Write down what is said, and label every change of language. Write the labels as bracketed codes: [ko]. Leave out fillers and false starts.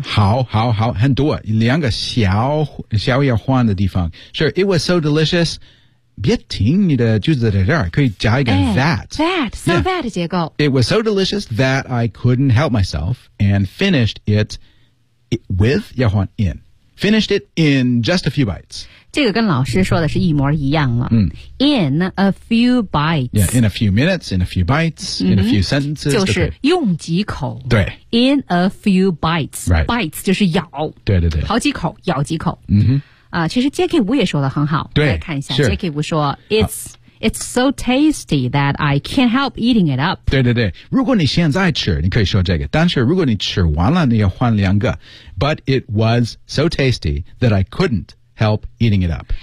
[zh] 好好好很多两个小小要换的地方 [en] sure it was so delicious [zh] 别停你的句子在这儿可以加一个 that [en] so、yeah. that [zh] 结构 [en] it was so delicious that I couldn't help myselfAnd finished it with, [zh] 要换 [en] in. Finished it in just a few bites. [zh] 这个跟老师说的是一模一样了。嗯、 [en] in a few bites. Yeah, in a few minutes, in a few bites,、嗯、 in a few sentences. [zh] 就是用几口。对。 [en] In a few bites.、 Right. [zh] Bites 就是咬。对对对。好几口咬几口。嗯哼。其实 Jackie Wu 也说的很好。对。来看一下 [en] Jackie Wu [zh] 说 [en] It's so tasty that I can't help eating it up. [zh] 对对对，如果你现在吃，你可以说这个。但是如果你吃完了，你要换两个。 [en] But it was so tasty that I couldn't help eating it up.